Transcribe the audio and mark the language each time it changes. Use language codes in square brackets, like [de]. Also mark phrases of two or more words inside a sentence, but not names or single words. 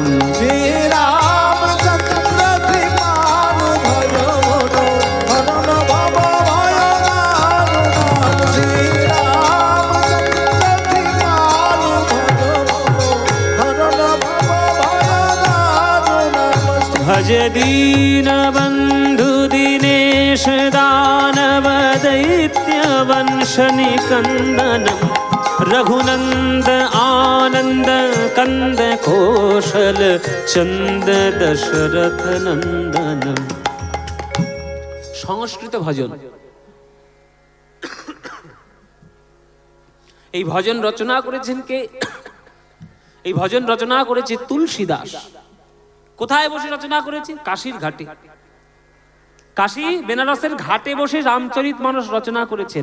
[sa] শ্রীরামচন্দ্র কৃপালু ভজ মনো হরণ ভব ভয় দারুণ। শ্রীরামচন্দ্র কৃপালু ভজ মনো হরণ ভব ভয় দারুণ। ভজ দীন বন্ধু দীনেশ দানব दैत्य वंश निकंदनम रघुनंद आनंद कंद कौशल चंद दशरथ नंदनम। [bn] সংস্কৃত ভজন। এই ভজন রচনা করেছেন কে? এই ভজন রচনা করেছে তুলসী দাস। কোথায় বসে রচনা করেছে? কাশীর ঘাটে। কাশী বেনারসের ঘাটে বসে রামচরিতমানস রচনা করেছেন।